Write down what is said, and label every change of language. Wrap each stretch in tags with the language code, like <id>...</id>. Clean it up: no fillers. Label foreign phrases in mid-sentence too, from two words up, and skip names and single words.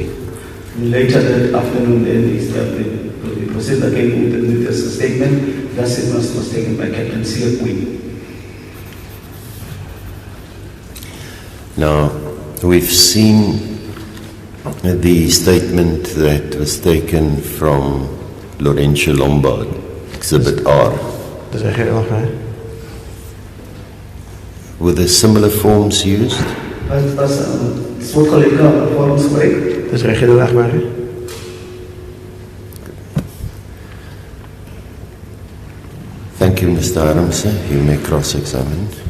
<en>Later that afternoon, then we proceeded again with the statement. That statement was taken by Captain Sekoe. Now, we've seen the statement that was taken from Wesley Lombard, Exhibit R.</en> <af>Dis reg nog, hè?</af> <en>Were there similar forms used?</en> <af>Was soortgelyke vorms gebruik. Dis reg nog, maar.</af> <en>Thank you, Mr. Adamson. You may cross-examine.</en>